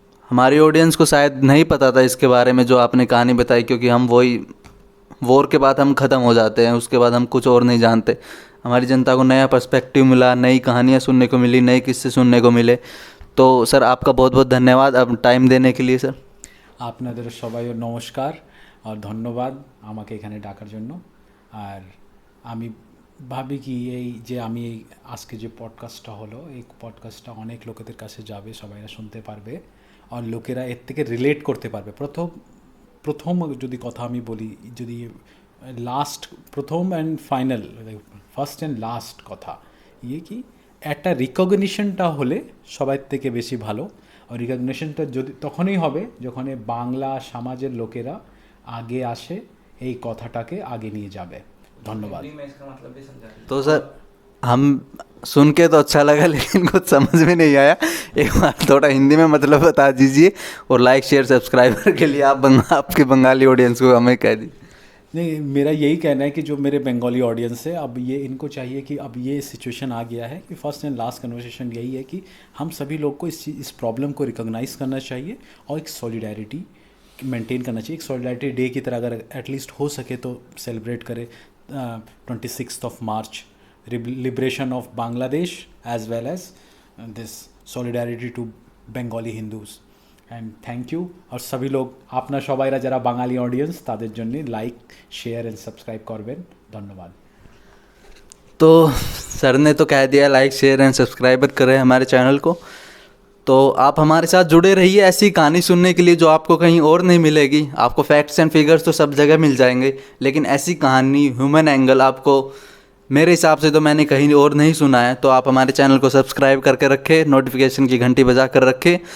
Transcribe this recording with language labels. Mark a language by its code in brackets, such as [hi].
[hi] हमारी ऑडियंस को शायद नहीं पता था इसके बारे में जो आपने कहानी बताई, क्योंकि हम वही वॉर के बाद हम ख़त्म हो जाते हैं, उसके बाद हम कुछ और नहीं जानते। हमारी जनता को नया पर्सपेक्टिव मिला, नई कहानियाँ सुनने को मिली, नए किस्से सुनने को मिले। तो सर आपका बहुत बहुत धन्यवाद अब टाइम देने के लिए सर। [bn] আপনাদের সবাইও নমস্কার আর ধন্যবাদ আমাকে এখানে ডাকার জন্য। আর আমি ভাবি কি এই যে আমি এই আজকে যে পডকাস্টটা হলো, এই পডকাস্টটা অনেক লোকেদের কাছে যাবে, সবাইরা শুনতে পারবে আর লোকেরা এর থেকে রিলেট করতে পারবে। প্রথম যদি কথা আমি বলি, যদি লাস্ট প্রথম and final, first and last কথা ইয়ে কি একটা রিকগনিশনটা হলে সবার থেকে বেশি ভালো। আর রিকগনিশনটা যদি তখনই হবে যখন বাংলা সমাজের লোকেরা আগে আসে, এই কথাটাকে আগে নিয়ে যাবে। ধন্যবাদ। [hi] तो सर हम सुन के तो अच्छा लगा लेकिन कुछ समझ में नहीं आया, एक बार थोड़ा हिंदी में मतलब बता दीजिए और लाइक शेयर सब्सक्राइबर के लिए आपके बंगाली ऑडियंस को हमें कह दीजिए। नहीं, मेरा यही कहना है कि जो मेरे बंगाली ऑडियंस है, अब ये इनको चाहिए कि अब ये सिचुएशन आ गया है कि फर्स्ट एंड लास्ट कन्वर्सेशन यही है कि हम सभी लोग को इस प्रॉब्लम को रिकॉग्नाइज करना चाहिए और एक सॉलिडारिटी मेंटेन करना चाहिए। एक सॉलिडारिटी डे की तरह अगर एटलीस्ट हो सके तो सेलिब्रेट करें 26th of March, [en] Liberation of Bangladesh as well as this solidarity to Bengali Hindus. And thank you. [bn] আর সবই লোক আপনার সবাইরা যারা বাঙালি অডিয়েন্স তাদের জন্য লাইক শেয়ার এন্ড সাবস্ক্রাইব করবেন। ধন্যবাদ। [hi] तो सर ने तो कह दिया लाइक शेयर एंड सब्सक्राइबर करें हमारे चैनल को। तो आप हमारे साथ जुड़े रहिए ऐसी कहानी सुनने के लिए जो आपको कहीं और नहीं मिलेगी। आपको फैक्ट्स एंड फिगर्स तो सब जगह मिल जाएंगे, लेकिन ऐसी कहानी ह्यूमन एंगल आपको मेरे हिसाब से तो मैंने कहीं और नहीं सुना है। तो आप हमारे चैनल को सब्सक्राइब करके रखें, नोटिफिकेशन की घंटी बजा कर रखें।